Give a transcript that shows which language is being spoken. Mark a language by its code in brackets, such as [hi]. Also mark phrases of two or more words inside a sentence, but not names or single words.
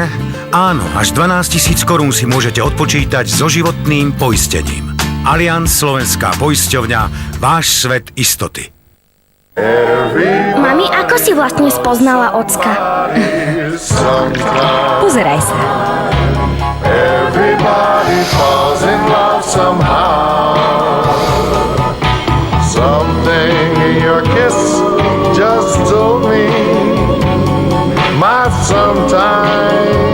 [sk] Áno, až 12 000 korún si môžete odpočítať so životným poistením. Allianz Slovenská poisťovňa, váš svet istoty. Mami, ako si vlastne spoznala ocka? Pozeraj sa. [en] Everybody falls in love somehow. Something in your kiss just told me my sometime.